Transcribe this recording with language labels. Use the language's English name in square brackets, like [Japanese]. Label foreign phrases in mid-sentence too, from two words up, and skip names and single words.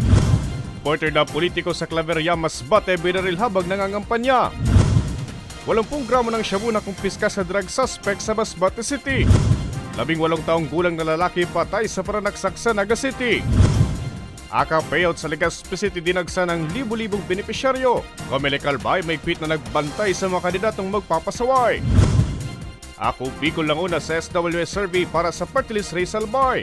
[Filipino] Reporter na politiko sa Claveria Masbate binaril habang nangangampanya. 80 gramo ng shabu na kumpiska sa drug suspect sa Masbate City. 18 taong gulang na lalaki patay sa pananaksak sa Naga City. Aka payout sa Legazpi City dinagsa ng libu-libong benepisyaryo. Comelec Albay may tweet na nagbantay sa mga kandidatong magpapasaway. Ako Bicol lang una sa SWS survey para sa [English] party list race [Filipino] Albay.